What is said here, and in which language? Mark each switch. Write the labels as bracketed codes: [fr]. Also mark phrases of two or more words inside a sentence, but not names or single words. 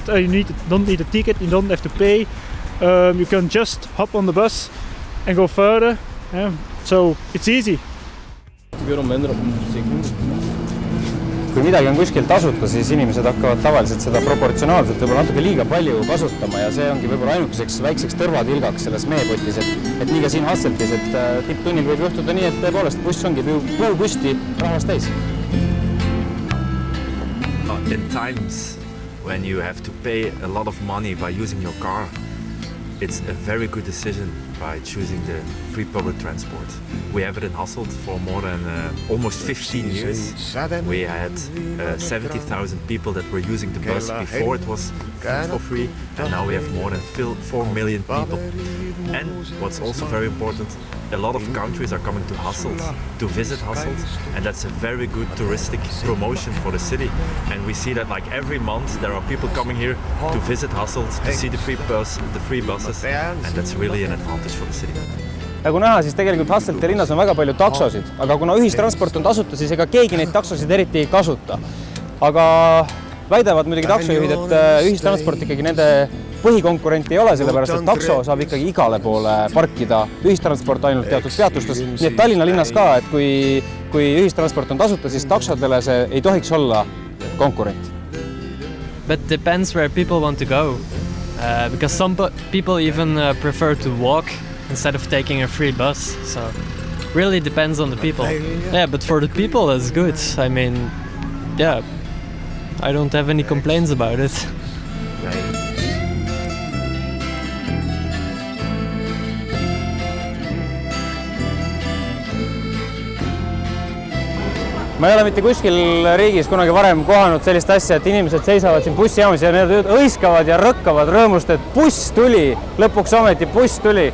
[en] Don't need a ticket. You don't have to pay. You can just hop on the bus and go further. So it's easy. [et] Kui midagi on kuskil tasuta, siis inimesed hakkavad tavaliselt seda proportsionaalselt võib-olla natuke liiga palju kasutama ja see ongi võib-olla ainukeseks väikseks tõrvatilgaks selles meepotis, et nii ka siin Hasseltis, et tipptunnil võib juhtuda nii, et tõepoolest buss ongi puupüsti rahvast täis. [en] In times when you have to pay a lot of money by using your car, it's a very good decision by choosing the free public transport. We have it in Hasselt for more than almost 15 years. We had 70,000 people that were using the bus before it was for free, and now we have more than 4 million people. And what's also very important, a lot of countries are coming to Hasselt to visit Hasselt, and that's a very good touristic promotion for the city. And we see that like every month there are people coming here to visit Hasselt, to see the free buses, and that's really an advantage for the city. [et] Nagu näha, siis tegelikult Hasselti linnas on väga palju taksosid, aga kuna ühistransport on tasuta, siis ega keegi neid taksosid eriti ei kasuta. Aga väidavad muidugi taksojuhid, et ühistransport ikkagi nende põhikonkurent ei ole, sellepärast et takso saab ikkagi igale poole parkida, ühistransport ainult teatud peatustes. Nii et Tallinna linnas ka, et kui ühistransport on tasuta, siis taksodele see ei tohiks olla konkurent. [en] But depends where people want to go. Because some people even prefer to walk instead of taking a free bus. So really depends on the people. Yeah, but for the people it's good. I mean, yeah, I don't have any complaints about it. [et] Ma ei ole mitte kuskil riigis kunagi varem kohanud sellist asja, et inimesed seisavad siin bussijaamas ja need õiskavad ja rõkkavad rõõmust, et buss tuli, lõpuks ometi buss tuli.